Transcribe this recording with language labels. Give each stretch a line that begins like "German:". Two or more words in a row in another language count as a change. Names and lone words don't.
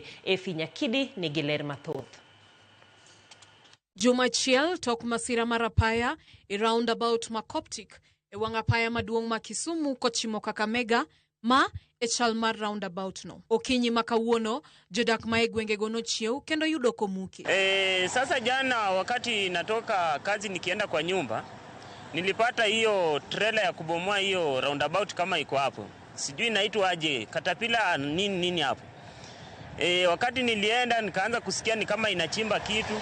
Luo (Kenya and Tanzania): Efi Nyakidi nigi ler mathoth. Jumachiel tok masira mar apaya roundabout ma Coptic e wang' apaya maduong' ma Kisumu kochimo Kakamega ma e chal mar roundabout no. Okinyi makawuono jodak ma e gwengego nochiew kendo yudo komuki.
Swahili: Sasa jana wakati natoka kazi nikienda kwa nyumba nilipata hiyo trailer ya kubomoa hiyo roundabout kama iko hapo. Sijui inaitwa aje, katapila nini hapo. Wakati nilienda nikaanza kusikia ni kama inachimba kitu.